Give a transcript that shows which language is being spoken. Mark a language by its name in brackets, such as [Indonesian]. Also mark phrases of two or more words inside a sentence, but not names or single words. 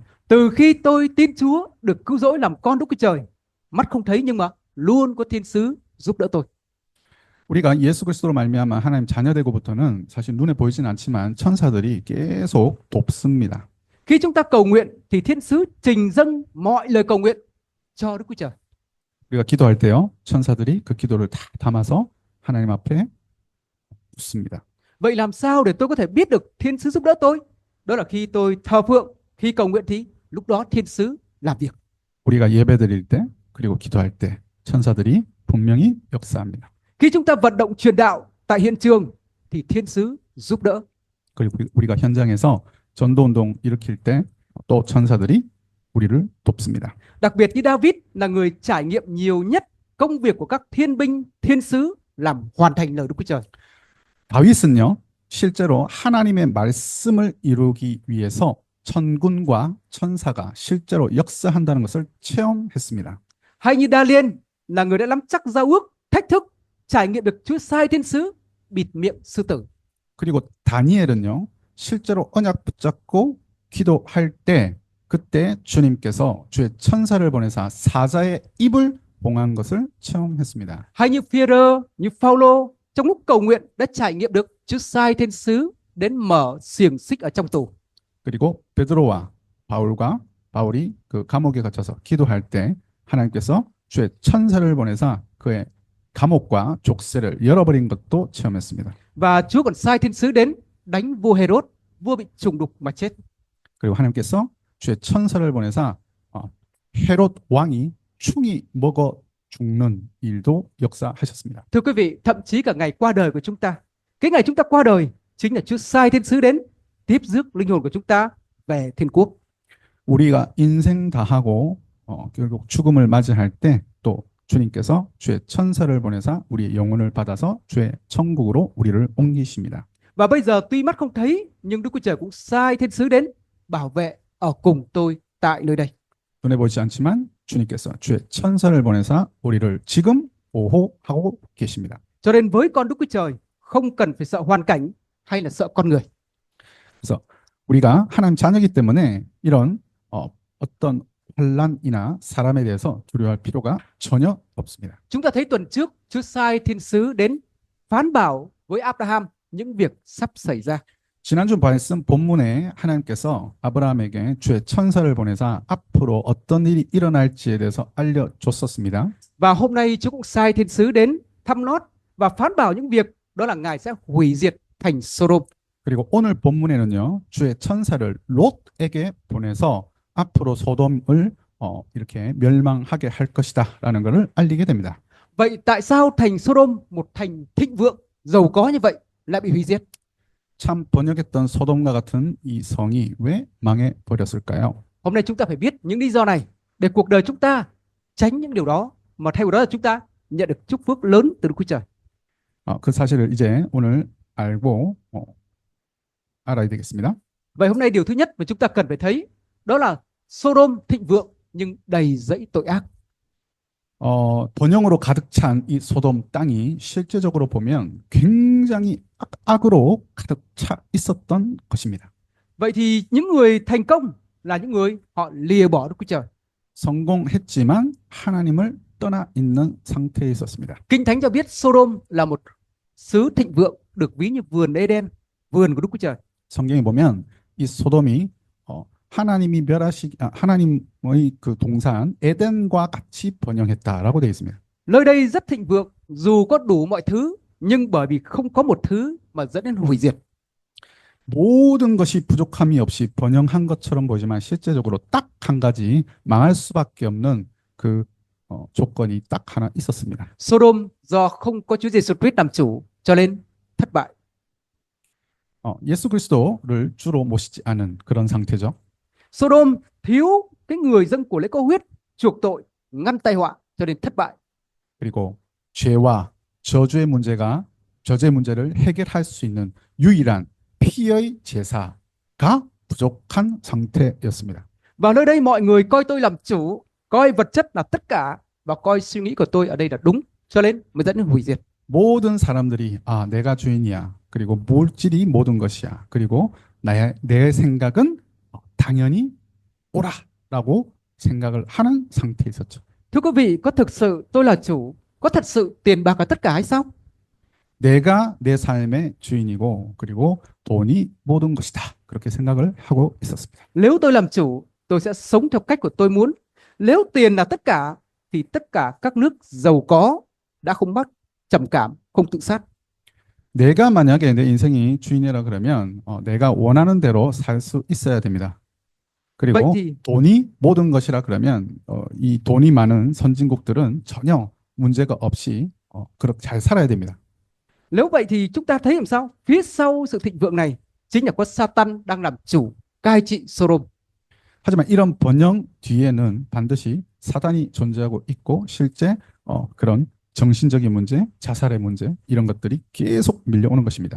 [Vietnamese] Từ khi tôi tin Chúa được cứu rỗi làm con Đức Chúa Trời, mắt không thấy nhưng mà luôn có thiên sứ giúp đỡ tôi. [Korean] 우리가 예수 그리스도로 말미암아 하나님 자녀되고부터는 사실 눈에 보이진 않지만 천사들이 계속 돕습니다. [Vietnamese] Khi chúng ta cầu nguyện thì thiên sứ trình dâng mọi lời cầu nguyện cho Đức Chúa Trời. [Korean] 우리가 기도할 때요, 천사들이 그 기도를 다 담아서 하나님 앞에 묻습니다. [Vietnamese] Vậy làm sao để tôi có thể biết được thiên sứ giúp đỡ tôi? Đó là khi tôi thờ phượng, khi cầu nguyện thì lúc đó thiên sứ làm việc. [Korean] 우리가 예배드릴 때 그리고 기도할 때 천사들이 분명히 역사합니다. [Vietnamese] Khi chúng ta vận động truyền đạo tại hiện trường thì thiên sứ giúp đỡ. [Korean] 그리고 우리가 현장에서 전도운동 일으킬 때 또 천사들이 우리를 돕습니다. [Vietnamese] Đặc biệt như David là người trải nghiệm nhiều nhất công việc của các thiên binh, thiên sứ làm hoàn thành lời Đức Chúa Trời. [Korean] 다윗은요, 실제로 하나님의 말씀을 이루기 위해서 천군과 천사가 실제로 역사한다는 것을 체험했습니다. [Vietnamese] Hay như Đa-liên là người đã nắm chắc giao ước, thách thức, trải nghiệm được Chúa sai thiên sứ bịt miệng sư tử. [Korean] 그리고 다니엘은요, 실제로 언약 붙잡고 기도할 때 그때 주님께서 주의 천사를 보내사 사자의 입을 봉한 것을 체험했습니다. [Vietnamese] Hay như Phi-e-rơ, như Phao-lô trong lúc cầu nguyện đã trải nghiệm được Chúa sai thiên sứ đến mở xiềng xích ở trong tù. [Korean] 그리고 베드로와 바울이 그 감옥에 갇혀서 기도할 때 하나님께서 주의 천사를 보내사 그의 감옥과 족쇄를 열어버린 것도 체험했습니다. [Vietnamese] Và Chúa còn sai thiên sứ đến đánh vua Hê-rốt, vua bị trùng đục mà chết. [Korean] 그리고 하나님께서 주의 천사를 보내사 헤롯 왕이 충이 먹어 죽는 일도 역사하셨습니다. [Vietnamese] Thưa quý vị, thậm chí cả ngày qua đời của chúng ta, cái ngày chúng ta qua đời chính là Chúa sai thiên sứ đến tiếp rước linh hồn của chúng ta về thiên quốc. [Korean] 우리가 인생 다 하고 결국 죽음을 맞이할 때 또 주님께서 주의 천사를 보내사 우리의 영혼을 받아서 주의 천국으로 우리를 옮기십니다. [Vietnamese] Và bây giờ tuy mắt không thấy nhưng Đức Chúa Trời cũng sai thiên sứ đến bảo vệ ở cùng tôi tại nơi đây. [Korean] 눈에 보이지 않지만 주님께서 주의 천사를 보내사 우리를 지금 보호하고 계십니다. [Vietnamese] Cho nên với con Đức Chúa Trời không cần phải sợ hoàn cảnh hay là sợ con người. [Korean] 그래서 우리가 하나님 자녀이기 때문에 이런 어떤 환난이나 사람에 대해서 두려워할 필요가 전혀 없습니다. [Vietnamese] Chúng ta thấy tuần trước Chúa sai thiên sứ đến phán bảo với Abraham những việc sắp xảy ra. [Korean] 지난주 말씀 본문에 하나님께서 아브라함에게 주의 천사를 보내사 앞으로 어떤 일이 일어날지에 대해서 알려줬었습니다. [Vietnamese] Và hôm nay Chúa cũng sai thiên sứ đến thăm Lót và phán bảo những việc đó là Ngài sẽ hủy diệt thành Sodom. [Korean] 그리고 오늘 본문에는요, 주의 천사를 롯에게 보내서 앞으로 소돔을 이렇게 멸망하게 할 것이다라는 것을 알리게 됩니다. [Vietnamese] Vậy tại sao thành Sodom, một thành thịnh vượng, giàu có như vậy lại bị hủy diệt? [Korean] 참 번역했던 소돔과 같은 이 성이 왜 망해 버렸을까요? [Vietnamese] Hôm nay chúng ta phải biết những lý do này để cuộc đời chúng ta tránh những điều đó, mà thay vào đó là chúng ta nhận được chúc phước lớn từ Đức Chúa Trời. [Korean] 그 사실을 이제 오늘 알고 알아야 되겠습니다. [Vietnamese] Vậy hôm nay điều thứ nhất mà chúng ta cần phải thấy đó là Sodom thịnh vượng nhưng đầy rẫy tội ác. [Korean] 번영으로 가득 찬 이 소돔 땅이 실제적으로 보면 굉장히 악으로 가득 차 있었던 것입니다. [Vietnamese] Vậy thì những người thành công là những người họ lìa bỏ Đức Chúa Trời. [Korean] 성공했지만 하나님을 떠나 있는 상태에 있었습니다. [Vietnamese] Kinh Thánh cho biết Sodom là một xứ thịnh vượng, được ví như vườn Eden, vườn của Đức Chúa Trời. [Korean] 성경에 보면 이 소돔이 하나님의 그 동산 에덴과 같이 번영했다라고 되어 있습니다. [Vietnamese] Nơi đây rất thịnh vượng, dù có đủ mọi thứ, nhưng bởi vì không có một thứ mà dẫn đến hủy diệt. [Korean] 모든 것이 부족함이 없이 번영한 것처럼 보이지만 실제적으로 딱 한 가지 망할 수밖에 없는 그 조건이 딱 하나 있었습니다. [Vietnamese] Sodom do không có Chúa Giêsu Christ làm chủ cho nên thất bại. [Korean] 예수 그리스도를 주로 모시지 않은 그런 상태죠. [Vietnamese] Sodom thiếu cái người dâng của lễ có huyết chuộc tội, ngăn tai họa cho đến thất bại. [Korean] 그리고 죄와 저주의 문제를 해결할 수 있는 유일한 피의 제사가 부족한 상태였습니다. [Vietnamese] Và nơi đây mọi người coi tôi làm chủ, coi vật chất là tất cả và coi suy nghĩ của tôi ở đây là đúng, cho nên mới dẫn đến hủy diệt. [Korean] 모든 사람들이 내가 주인이야. 그리고 물질이 모든 것이야. 그리고 내 생각은 당연히 옳아라고 생각을 하는 상태에 있었죠. [Vietnamese] Thưa quý vị, có thực sự tôi là chủ, có thật sự tiền bạc là tất cả hay sao? [Korean] 내가 내 삶의 주인이고 그리고 돈이 모든 것이다. 그렇게 생각을 하고 있었습니다. [Vietnamese] Nếu tôi làm chủ, tôi sẽ sống theo cách của tôi muốn. Nếu tiền là tất cả, thì tất cả các nước giàu có đã không mắc trầm cảm, không tự sát. [Korean] 내가 만약에 내 인생이 주인이라 그러면 내가 원하는 대로 살 수 있어야 됩니다. [Vietnamese] Vậy [Korean] 그리고 [Vietnamese] thì [Korean] 돈이 모든 것이라 그러면 이 돈이 많은 선진국들은 전혀 문제가 없이 그렇게 잘 살아야 됩니다. [Vietnamese] nếu vậy thì chúng ta thấy làm sao? Phía sau sự thịnh vượng này chính là có Satan đang làm chủ, cai trị Sodom. [Korean] 하지만 이런 번영 뒤에는 반드시 사단이 존재하고 있고 실제 그런 정신적인 문제, 자살의 문제 이런 것들이 계속 밀려오는 것입니다.